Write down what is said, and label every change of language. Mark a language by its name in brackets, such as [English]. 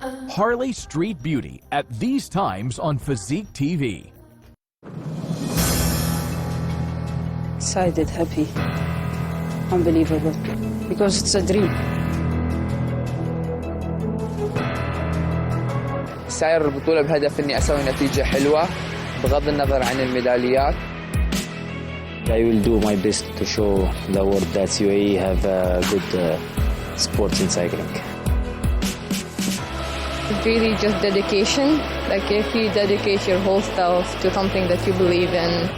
[English] Harley Street Beauty at these times on Physique TV. Excited, happy, unbelievable, because it's a dream. [Arabic] ساير البطولة بهدف إني أسوي نتيجة حلوة بغض النظر عن الميداليات. [English] I will do my best to show the world that UAE have good sports in cycling. Really just dedication. Like if you dedicate your whole self to something that you believe in.